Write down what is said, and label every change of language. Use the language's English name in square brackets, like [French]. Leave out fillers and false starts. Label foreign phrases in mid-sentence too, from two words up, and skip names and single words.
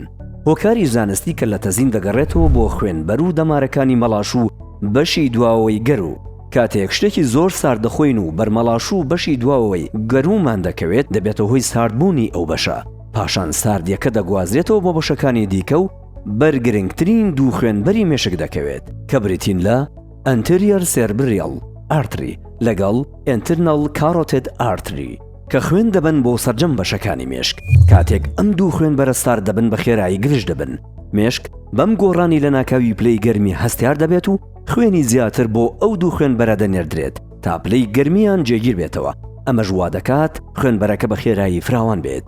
[Central Kurdish] هۆکاری زانستی کەللەتەزین دەگەڕێتەوە بۆ خوێنبەر و دەمارەکانی مەڵاش و بەشی دواوەی گەرو. کاتێک شتێکی زۆر سارد دەخۆین و بەرمەڵاش و بەشی دواوەی گەرومان دەکەوێت دەبێتە هۆی ساردبوونی ئەو بەشە. پاشان ساردیەکە دەگوازرێتەوە بۆ بەشەکانی دیکە و بەرگرنگترین دوو خوێنبەری مێشک دەکەوێت کە بریتین لە [English] anterior cerebral artery [Central Kurdish] لەگەڵ [English] internal carotid artery [Central Kurdish] کە خوێن دەبن بۆ سەرجەم بەشەکانی مێشک. کاتێک ئەم دوو خوێنبەرە سارد دەبن بە خێرایی گرژ دەبن. مێشک بەم گۆڕانی لە ناکاوی پلەی گەرمی هەستیار دەبێت و خوێنی زیاتر بۆ ئەو دوو خوێنبەرە دەنێردرێت تا پلەی گەرمیان جێگیر بێتەوە. ئەمەش وا دەکات خوێنبەرەکە بە خێرایی فراوان بێت.